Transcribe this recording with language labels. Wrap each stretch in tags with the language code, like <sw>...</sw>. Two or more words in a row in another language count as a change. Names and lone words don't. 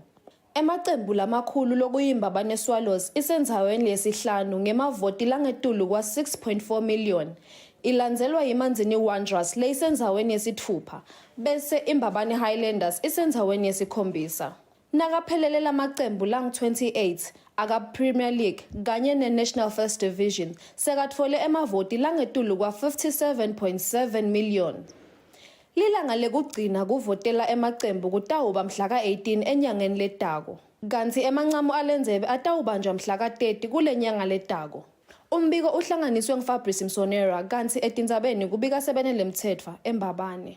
<ss>Emacembu lamakhulu lokuyimbabane Swallows isendzaweni yesihlanu ngemavoti langetulu kwa-6.4 million. Ilandzelwa yiManzini Wanderers leyisendzaweni yesithupha bese Imbabane Highlanders isendzaweni yesikhombisa. Nakaphelele lamacembu lang-28 aka-Premier League kanye ne-National First Division sekathole emavoti langetulu kwa-57.7 million. Lilanga lekugcina kuvotela emacembu kutawuba mhla ka-18 enyangeni letako, kanti emancamo alendzebe atawubanjwa mhla ka-30 kule nyanga letako. Umbiko uhlanganiswe nguFabrice Msonera kanti etindzabeni kubika sebenele mtsetfwa eMbabane.</ss>